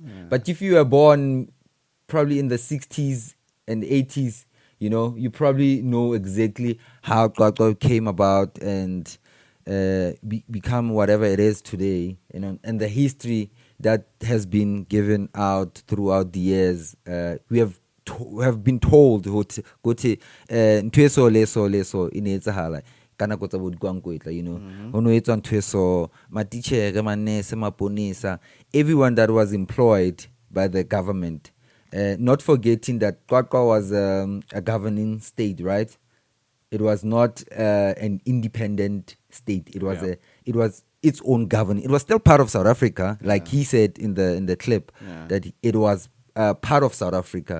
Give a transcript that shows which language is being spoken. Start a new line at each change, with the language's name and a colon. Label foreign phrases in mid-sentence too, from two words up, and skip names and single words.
English: But if you were born probably in the 60s and 80s, you probably know exactly how Qwaqwa came about and become whatever it is today, and the history that has been given out throughout the years. We have been told
Southern Sotho: ukuthi ntho e so le so e ne etsahala ka nako tsa bodikwankwetla, ho no etswa ntho e so, matitjhere, manese, maponesa,
English: everyone that was employed by the government, not forgetting that Qwaqwa was a governing state, right? It was not an independent state. It was its own government. It was still part of South Africa, like he said in the clip, that it was part of South Africa.